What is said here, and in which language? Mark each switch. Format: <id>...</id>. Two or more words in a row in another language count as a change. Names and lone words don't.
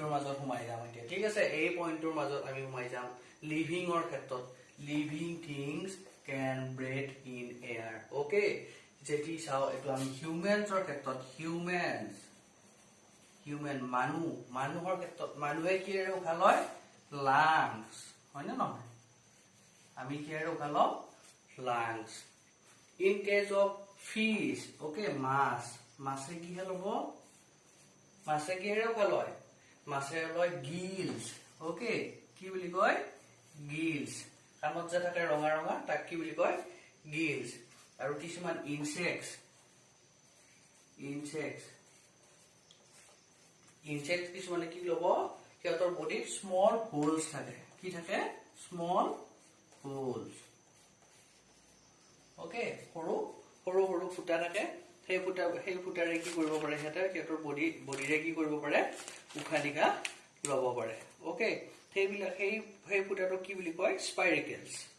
<as>মাজত সোমাই যাম এতিয়া ঠিক আছে এই পইণ্টৰ মাজত আমি সোমাই যাম লিভিংৰ ক্ষেত্ৰত</as> <en>living things can breathe in air okay</en> <as>যেটি চাও এটো আমি হিউম্যানছৰ ক্ষেত্ৰত হিউম্যান মানুহৰ ক্ষেত্ৰত মানুহে কিৰে উশাহ লয় লাংস হয় না নহয় আমি কিৰে উশাহ লওঁ</as> <en>lungs in case of fish okay</en> <as>মাছে কি হলব মাছে কিৰে উশাহ লয় মাছে লয়</as> <en>gills okay</en> <as>কি বুলি কয় গিলস কামত যে থাকে ৰঙা তাক কি বুলি কয় গিলস আৰু কিছুমান ইনসেক্টস কিছুমানে কি লব সিহঁতৰ বডিত</as> <en>small holes</en> <as>থাকে কি থাকে</as> <en>small holes okay</en> <as>সৰু ফুটা থাকে সেই ফুটাৰে কি কৰিব পাৰে সিহঁতৰ বডিৰে কি কৰিব পাৰে উশাহ নিশাহ ল'ব পাৰে ওকে সেইবিলাক সেই ফুটাটো কি বুলি কয় স্পাইৰেকেলস</as>